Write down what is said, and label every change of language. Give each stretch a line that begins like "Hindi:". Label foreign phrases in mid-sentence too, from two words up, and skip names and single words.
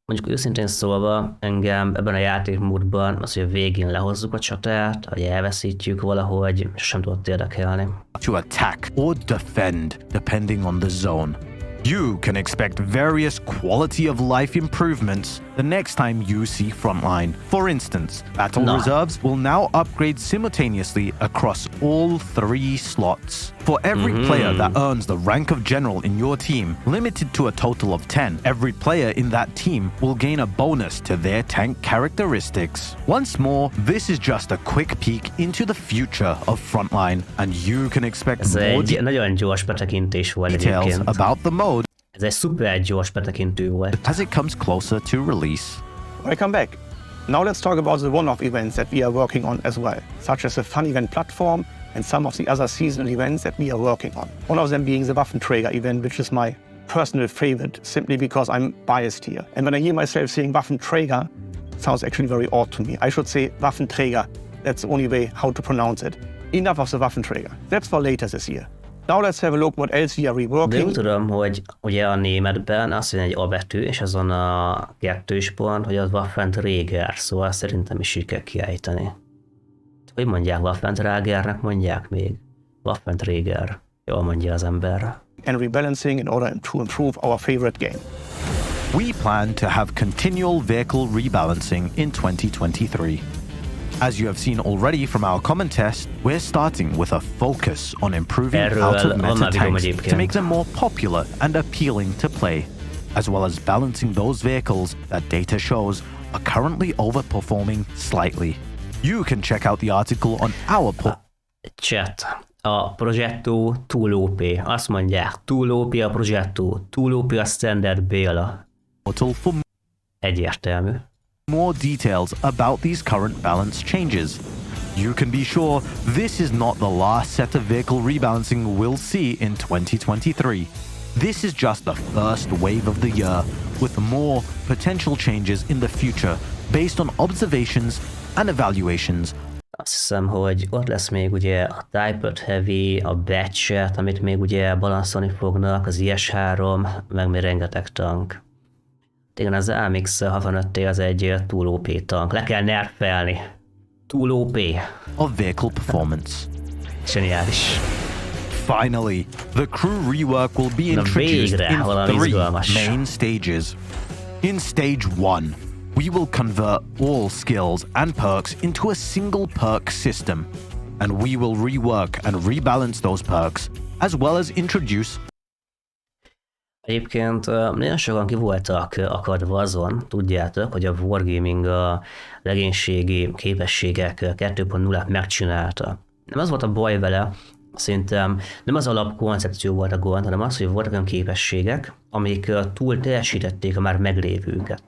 Hungarian: Mondjuk őszintén szólva, engem ebben a játékmódban az, hogy a végén lehozzuk a csatát, hogy elveszítjük valahogy, sem tudott érdekelni.
English: To attack or defend, depending on the zone. You can expect various quality of life improvements the next time you see Frontline. For instance, battle reserves will now upgrade simultaneously across all 3 slots. For every player that earns the rank of general in your team, limited to a total of 10, every player in that team will gain a bonus to their tank characteristics. Once more, this is just a quick peek into the future of Frontline, and you can expect more
Hungarian: nagyon gyors betekintés volt
English: details
Hungarian: egyébként.
English: about the mode
Hungarian: Ez egy szuper gyors betekintő volt.
English: as it comes closer to release. Welcome back. Now let's talk about the one-off events that we are working on as well, such as the Fun Event platform and some of the other seasonal events that we are working on. One of them being the Waffenträger event, which is my personal favorite, simply because I'm biased here. And when I hear myself saying Waffenträger, it sounds actually very odd to me. I should say Waffenträger. That's the only way how to pronounce it. Enough of the Waffenträger. That's for later this year. Now let's have a look what else we are
Hungarian: De úgy
English: reworking.
Hungarian: tudom, hogy ugye a németben azt mondja egy A betű, és azon a kettős pont, hogy az Waffenträger, szóval szerintem is így kell kiejteni. Hogy mondják, Waffenträgernek mondják még? Waffenträger. Jól mondja az ember.
English: And rebalancing in order to improve our favorite game. We plan to have continual vehicle rebalancing in 2023. As you have seen already from our common test, we're starting with a focus on improving out-of-meta tanks to make them more popular and appealing to play, as well as balancing those vehicles that data shows are currently overperforming slightly. You can check out the article on our Chat.
Hungarian: A Progetto túl OP. Azt mondják, túl OP a Progetto, túl OP a Standard Béla.
English: portal for
Hungarian: Egyértelmű.
English: more details about these current balance changes. You can be sure this is not the last set of vehicle rebalancing we'll see in 2023. This is just the first wave of the year, with more potential changes in the future based on observations and evaluations.
Hungarian: Azt hiszem, hogy ott lesz még ugye a Type Heavy, a Batchet, amit még ugye balanszolni fognak, az IS-3, meg még rengeteg tank. Igen, az AMX 65T az egy túl OP tank. Le kell nerfelni. Túl OP.
English: Of vehicle performance.
Hungarian: Zseniális.
English: Finally, the crew rework will be introduced in 3 main stages. In stage 1, we will convert all skills and perks into a single perk system, and we will rework and rebalance those perks, as well as introduce.
Hungarian: Egyébként nagyon sokan ki voltak akadva azon, tudjátok, hogy a Wargaming a legénységi képességek 2.0-át megcsinálta. Nem az volt a baj vele, szerintem nem az alapkoncepció volt a gond, hanem az, hogy voltak olyan képességek, amik túl teljesítették a már meglévőket.